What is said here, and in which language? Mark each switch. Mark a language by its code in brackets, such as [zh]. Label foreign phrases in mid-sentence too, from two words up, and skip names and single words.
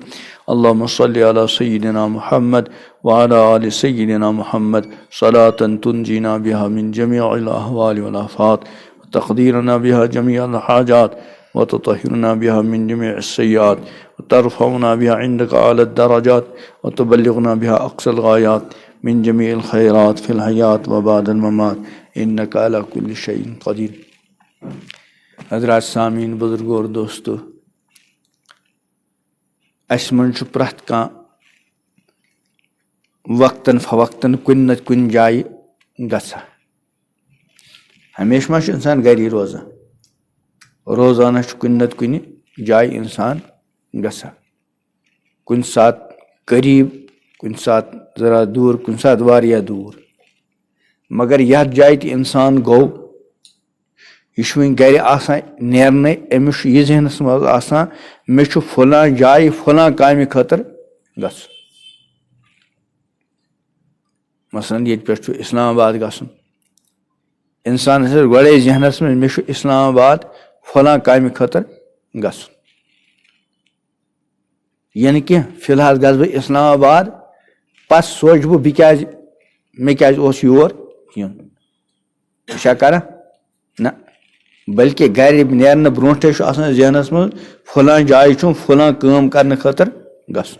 [ar] اللهم صل على سيدنا محمد وعلى آل سيدنا محمد صلاة تنجينا بها من جميع الأهوال والآفات وتقديرنا بها جميع الحاجات وتطهرنا بها من جميع السيئات وترفعنا بها عندك أعلى الدرجات وتبلغنا بها أقصى الغايات من جميع الخيرات في الحياة وبعد الممات إنك على كل شيء قدير. [ks] حضرات سامعین، بزرگو اور دوستو، اس من چھ پرت کان وقتاً فوقتاً کن نت کن جائے گژھان. ہمیشہ چھ انسان گری روزان، روزانہ چھ کن نت کن جائے انسان گژھان. کن سات قریب، کن سات ذرا دور، کن سات واریاہ دور. مگر یتھ جائے تہ انسان گو، یہ وۄنۍ گرِ آسان نیرنے، أمِس چھُ یہِ ذہنس منٛز آسان مےٚ چھُ فلاں جایہِ فلاں کامہِ خٲطرٕ گژھُن. مثلاً ییٚتہِ پٮ۪ٹھ چھُ اسلام آباد گژھُن، انسانس آسہِ گۄڈے ذہنس منٛز مےٚ چھُ اسلام آباد فلاں کامہِ خٲطرٕ گژھُن. یعنی کہِ فی الحال گژھٕ بہٕ اسلام آباد، پتہٕ سونچہٕ بہٕ کیازِ مےٚ کیازِ اوس یور یُن. یہِ چھا کران؟ نہ، بلکہ گرِ نیرنہٕ برونٹھے چھُ آسان ذہنس منٛز فلاں جایہِ چھُم فلاں کٲم کرنہٕ خٲطرٕ گژھُن.